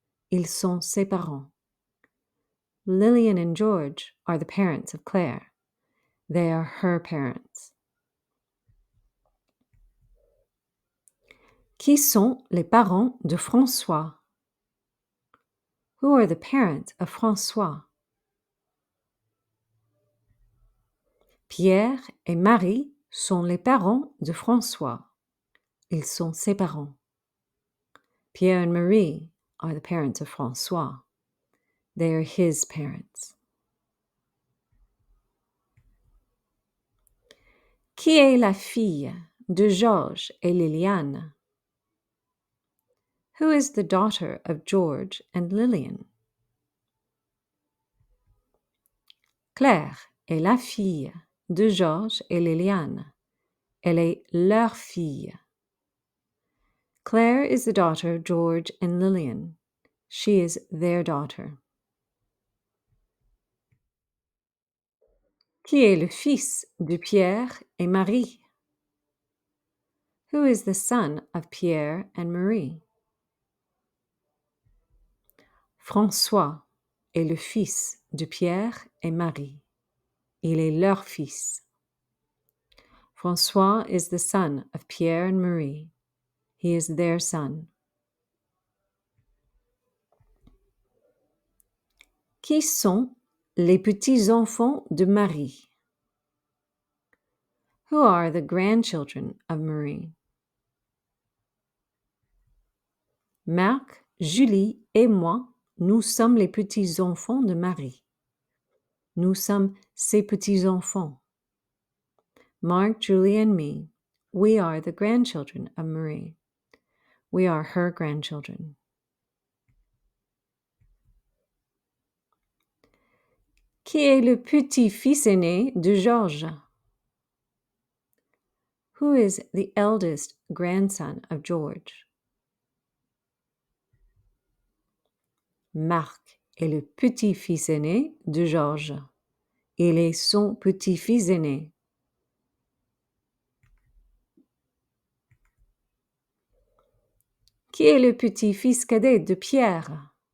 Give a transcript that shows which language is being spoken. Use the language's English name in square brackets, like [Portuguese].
[French] Ils sont ses parents. [English] Lillian and George are the parents of Claire. They are her parents. [French] Qui sont les parents de François? [English] Who are the parents of François? [French] Pierre et Marie sont les parents de François. Ils sont ses parents. [English] Pierre and Marie are the parents of François. They are his parents. [French] Qui est la fille de Georges et Liliane? [English] Who is the daughter of George and Lillian? [French] Claire est la fille de Georges et Liliane. Elle est leur fille. [English] Claire is the daughter of George and Lillian. She is their daughter. [French] Qui est le fils de Pierre et Marie? [English] Who is the son of Pierre and Marie? [French] François est le fils de Pierre et Marie. Il est leur fils. [English] François is the son of Pierre and Marie. He is their son. [French] Qui sont les petits-enfants de Marie? [English] Who are the grandchildren of Marie? [French] Marc, Julie et moi, nous sommes les petits-enfants de Marie. Nous sommes ses petits-enfants. [English] Mark, Julie, and me, we are the grandchildren of Marie. We are her grandchildren. [French] Qui est le petit-fils aîné de Georges? [English] Who is the eldest grandson of George? [French] Marc est le petit-fils aîné de Georges. Il est son petit-fils aîné. Qui est le petit-fils cadet de Pierre?